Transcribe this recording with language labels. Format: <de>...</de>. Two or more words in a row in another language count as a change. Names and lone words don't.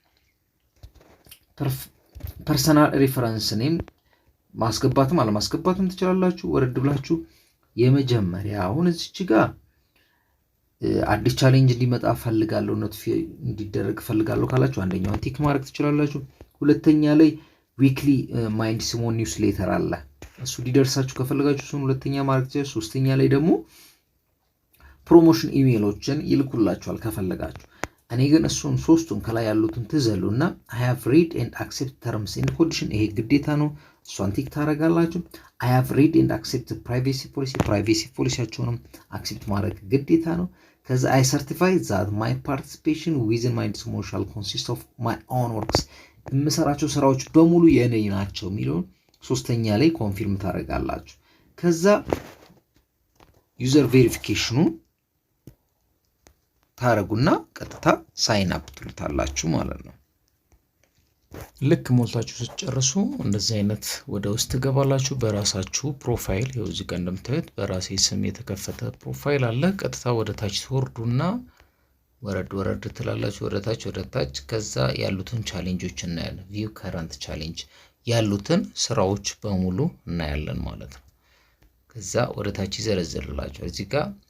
<en>personal reference name</en> <am>ማስገባትም አለማስገባትም ትችላላችሁ። ወረድ ብላችሁ የመጀመሪያ አሁን እዚች ጋር አዲስ ቻሌንጅ እንዲመጣ ፈልጋለሁ፣ ኖቲፊኬሽን እንዲደረግ ፈልጋለሁ ካላችሁ አንደኛውን ቲክ ማድረግ ትችላላችሁ። ሁለተኛ ላይ</am> <en>weekly Mindsumo newsletter</en> <am>አለ፣ እሱ ሊደርሳችሁ ከፈለጋችሁ እሱን ሁለተኛ ማድረግ ትችላላችሁ። ሶስተኛ ላይ ደግሞ ፕሮሞሽን ኢሜሎችን ይልኩላችኋል ከፈለጋችሁ። እኔ ግን እሱን ሶስቱን ከላይ ያሉትን ትዘሉና</am> <en>I have read and accept terms and condition</en> <am>ይሄ ግዴታ ነው። እሷን ቲክ ታደርጋላችሁ።</am> <en>I have read and accept privacy</en> <am>ፖሊሲያቸውንም አክሴፕት ማድረግ ግዴታ ነው። ከዛ</am> <en>I certify that my participation within Mindsumo shall consist of my own works</en> <am>የምሰራቸው ስራዎች በሙሉ የኔ ናቸው የሚለውን ሶስተኛ ላይ ኮንፊርም ታደርጋላችሁ። ከዛ</am> <en>user verification</en> <am>ታረጉና ቀጥታ</am> <en>sign up</en> <am>ትሉታላችሁ ማለት ነው። ልክ ሞልታችሁ ስትጨርሱ እንደዚህ አይነት ወደ ውስጥ ትገባላችሁ። በራሳችሁ ፕሮፋይል ይኸው እዚህ ጋር እንደምታዩት በራሴ ስም የተከፈተ ፕሮፋይል አለ። ቀጥታ ወደ ታች ትወርዱና ወረድ ትላላችሁ ወደ ታች። ከዛ ያሉትን ቻሌንጆች እናያለን።</am> <en>view current challenge</en> <am>ያሉትን ስራዎች በሙሉ እናያለን ማለት ነው። ከዛ ወደ ታች ይዘረዝርላችኋል። እዚህ ጋር</am>